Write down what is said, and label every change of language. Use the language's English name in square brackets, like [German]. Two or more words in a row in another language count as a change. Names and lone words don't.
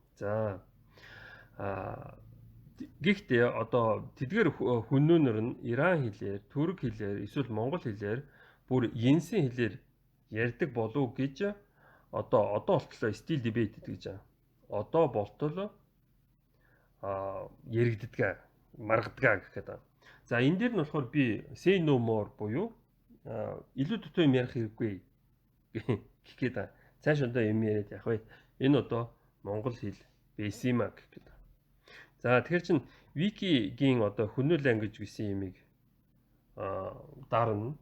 [Mongolian] За, гэхдээ одоо тэдгээр хүннүүнэр нь Иран хэлээр, Түрк хэлээр, эсвэл Монгол хэлээр бүр Йенсен хэлээр ярьдаг болов гэж одоо болтлоо [English] still debate [Mongolian] гэдэг гэж байгаа. Одоо болтол яригддаг, маргадаг гэх гэдэг. За, энэ дээр нь болохоор би [English] say no more [Mongolian] буюу илүү дутуу юм ярих хэрэггүй гэх гээд цааш одоо юм яриад явах бай. Энэ одоо монгол хэл байсан юм а гэх гээд. За, тэгэхээр чин Wiki-гийн одоо хүннүү language гэсэн юмыг дарна.